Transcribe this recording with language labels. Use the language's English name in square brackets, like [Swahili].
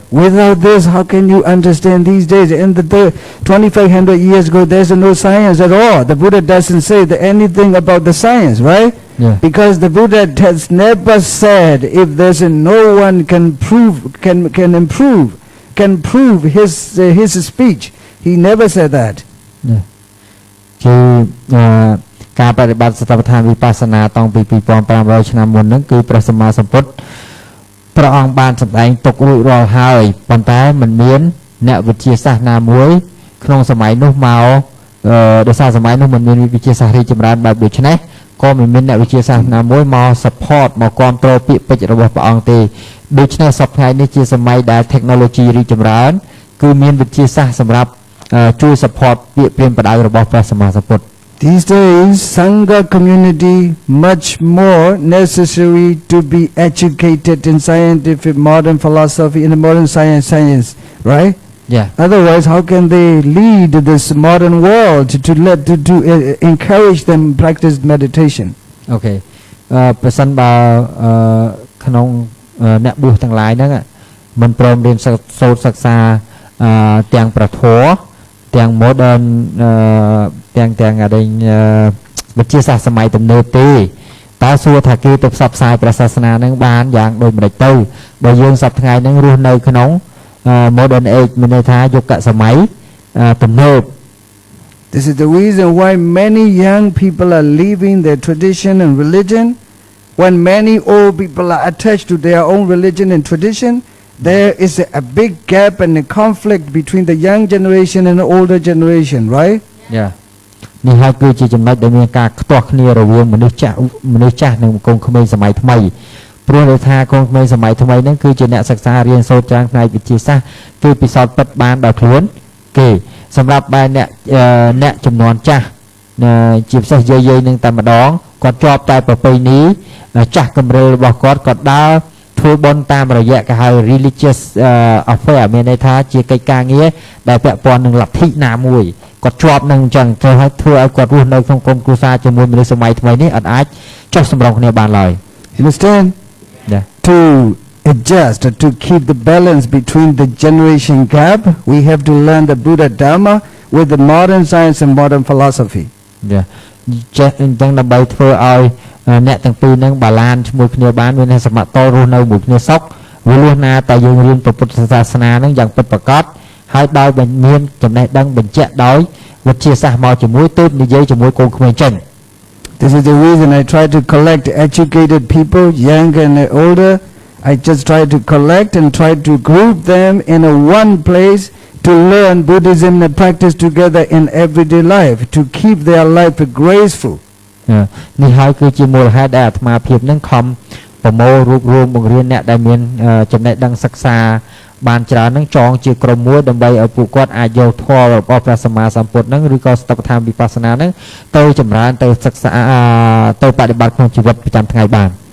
[English] Without this, how can you understand these days? In the 2,500 years ago, there's no science at all. The Buddha doesn't say anything about the science, right? Yeah. Because the Buddha has never said if there's no one can prove his speech. He never said that. Yeah. [Khmer] គឺការបប្រតិបត្តិសតិប្បដ្ឋានវិបស្សនាតាំងពី 2,500 ឆ្នាំមុនហ្នឹងគឺព្រះសម្មាសម្ពុទ្ធព្រះអង្គបានសម្ដែងទុករួចរាល់ហើយប៉ុន្តែមិនមានអ្នកវិទ្យាសាស្ត្រណាមួយក្នុងសម័យនោះមក ដោយសារសម័យនោះមិនមានវិទ្យាសាស្ត្ររីកចម្រើនបែបដូចនេះក៏មិនមានអ្នកវិទ្យាសាស្ត្រណាមួយមក support មកគ្រប់គ្រងពាក្យពេចន៍របស់ព្រះអង្គទេដូច្នេះសប្តាហ៍នេះជាសម័យដែល technology រីកចម្រើនគឺមានវិទ្យាសាស្ត្រសម្រាប់ជួយ support ពាក្យព្រានប្រដៅរបស់ព្រះសម្មាសម្ពុទ្ធ [English] These days, Sangha community much more necessary to be educated in scientific modern philosophy in the modern science, right? Yeah. Otherwise, how can they lead this modern world to encourage them practice meditation? Okay. [Khmer] ប្រសិនបើក្នុងអ្នកបួសទាំងឡាយហ្នឹងមិនព្រមរៀនសូត្រសិក្សាទាំងប្រធរទាំង modern ទាំងអីវិទ្យាសាស្ត្រសម័យទំនើបទេតើសួរថាគេទៅផ្សព្វផ្សាយព្រះសាសនានឹងបានយ៉ាងដូចម្ដេចទៅបើយើងសប្តាហ៍ថ្ងៃហ្នឹងរស់នៅក្នុង [English] modern age [Khmer] មានន័យថាយុគសម័យទំនើប [English] This is the reason why many young people are leaving their tradition and religion. When many old people are attached to their own religion and tradition, there is a big gap and a conflict between the young generation and the older generation, right? Yeah. [Khmer] នេះហើយគឺជាចំណុចដែលមានការខ្ទាស់គ្នារវាងមនុស្សចាស់និងកូនក្មេងសម័យថ្មីព្រោះដោយថាកូនក្មេងសម័យថ្មីហ្នឹងគឺជាអ្នកសិក្សារៀនសូត្រច្រើនផ្នែកវិទ្យាសាស្ត្រគឺពិសោធន៍ពិតបានដោយខ្លួនគេសម្រាប់បែរអ្នកចំនួនចាស់ ជាពិសេសយាយនឹងតែម្ដងគាត់ជាប់តែប្រពៃណីចាស់កម្រិលរបស់គាត់ក៏ដើរធ្វើបុណ្យតាមរយៈគេហៅ [English] religious affair [Khmer] មានន័យថាជាកិច្ចការងារដែលពាក់ព័ន្ធនឹងលទ្ធិណាមួយគាត់ជាប់នឹងអញ្ចឹងធ្វើឲ្យគាត់រស់នៅក្នុងក្រុមគ្រួសារជាមួយមនុស្សសម័យថ្មីនេះអត់អាចចុះសម្រុងគ្នាបានឡើយ [English] You understand? Yeah. To adjust, to keep the balance between the generation gap, we have to learn the Buddha Dharma with the modern science and modern philosophy. Yeah. [Khmer] ចេះអញ្ចឹងដើម្បីធ្វើឲ្យអ្នកទាំងពីរនឹងបាឡានជាមួយគ្នាបានមានសមត្ថភាពរស់នៅមួយគ្នាសុខវាលុះណាតែយើងរៀនពុទ្ធសាសនានឹងយ៉ាងពិតប្រាកដហើយដោយមានចំណេះដឹងបញ្ជាក់ដោយវិទ្យាសាស្ត្រមកជាមួយទើបនិយាយជាមួយកូនក្មេងចេញ [English] This is the reason I try to collect educated people, young and older. I just try to collect and try to group them in a one place to learn Buddhism and practice together in everyday life, to keep their life graceful. [Khmer] នេះហើយគឺជាមូលហេតុដែលអាត្មាភាពនឹងខំប្រមូលរូបរួមបង្រៀនអ្នកដែលមានចំណេះដឹងសិក្សាបានច្រើននឹងចងជាក្រុមមួយដើម្បីឲ្យពួកគាត់អាចយកធម៌របស់ព្រះសម្មាសម្ពុទ្ធនឹងឬក៏ស្តបដ្ឋានវិបស្សនានឹងទៅចម្រើនទៅសិក្សាទៅបប្រតិបត្តិក្នុងជីវិតប្រចាំថ្ងៃបាន